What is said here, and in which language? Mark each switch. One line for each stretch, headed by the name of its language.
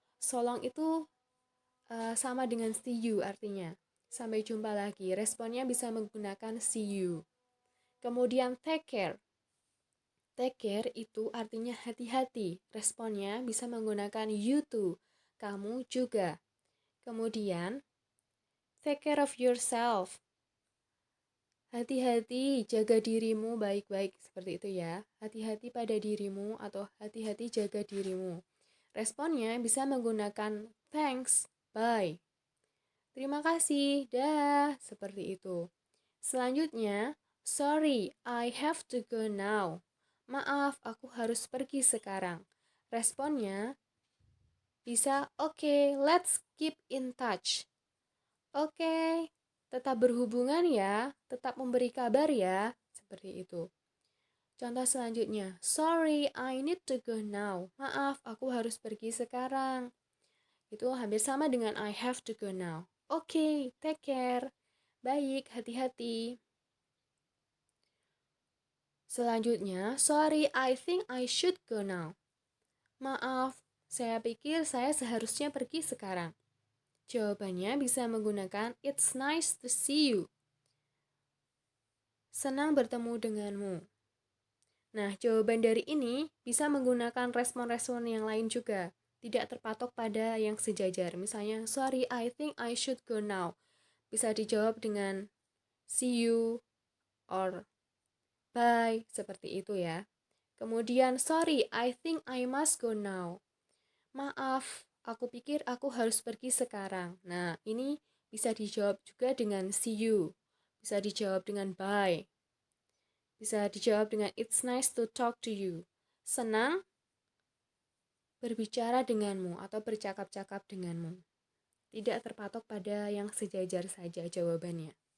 Indonesian: So long itu sama dengan see you artinya. Sampai jumpa lagi. Responnya bisa menggunakan see you. Kemudian take care. Take care itu artinya hati-hati. Responnya bisa menggunakan you too. Kamu juga. Kemudian take care of yourself. Hati-hati, jaga dirimu baik-baik, seperti itu ya. Hati-hati pada dirimu atau hati-hati jaga dirimu. Responnya bisa menggunakan thanks, bye. Terima kasih, dah, seperti itu.
English: Selanjutnya, sorry, I have to go now.
Indonesian: Maaf, aku harus pergi sekarang. Responnya bisa
English: okay, let's keep in touch.
Indonesian: Oke, tetap berhubungan ya, tetap memberi kabar ya, seperti itu. Contoh selanjutnya,
English: sorry, I need to go now.
Indonesian: Maaf, aku harus pergi sekarang. Itu hampir sama dengan
English: I have to go now. Oke, take care.
Indonesian: Baik, hati-hati.
English: Selanjutnya, sorry, I think I should go now.
Indonesian: Maaf, saya pikir saya seharusnya pergi sekarang. Jawabannya bisa menggunakan
English: it's nice to see you.
Indonesian: Senang bertemu denganmu. Nah, jawaban dari ini bisa menggunakan respon-respon yang lain juga. Tidak terpatok pada yang sejajar.
English: Misalnya, sorry, I think I should go now.
Indonesian: Bisa dijawab dengan
English: see you or bye,
Indonesian: seperti itu ya.
English: Kemudian, sorry, I think I must go now.
Indonesian: Maaf, aku pikir aku harus pergi sekarang. Nah, ini bisa dijawab juga dengan see you. Bisa dijawab dengan bye. Bisa dijawab dengan
English: it's nice to talk to you.
Indonesian: Senang berbicara denganmu atau bercakap-cakap denganmu. Tidak terpatok pada yang sejajar saja jawabannya.